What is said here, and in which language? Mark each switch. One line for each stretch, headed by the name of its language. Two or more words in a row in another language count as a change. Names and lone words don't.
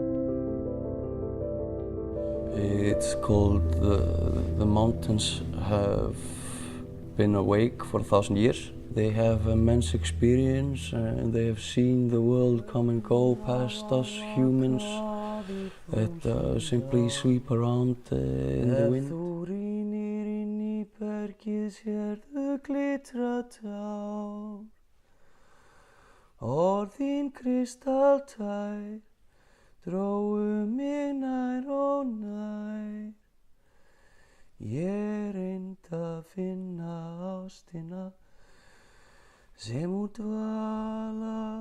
English: It's called the mountains have been awake for 1,000 years. They have immense experience and they have seen the world come and go past us humans that simply sweep around in the wind.
Icelandic: Ef þú rýnir inn í bergið sérðu glitra tár, orðin kristaltær dróu mig nær og nær. Ég reyndi að finna ástina sem úr dvala